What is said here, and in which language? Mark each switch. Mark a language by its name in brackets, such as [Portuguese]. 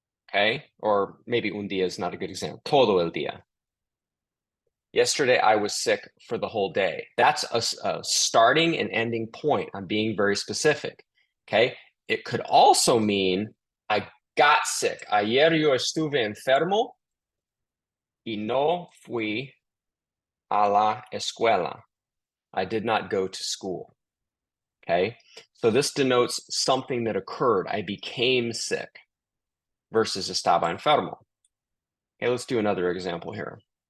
[English] Okay, or maybe un día is not a good example. [Spanish] Todo el día. [English] Yesterday, I was sick for the whole day. That's a starting and ending point. I'm being very specific. Okay. It could also mean I got sick. [Spanish] Ayer yo estuve enfermo y no fui a la escuela. [English] I did not go to school. Okay. So this denotes something that occurred. I became sick versus [Spanish] estaba enfermo. [English] Okay. Let's do another example here.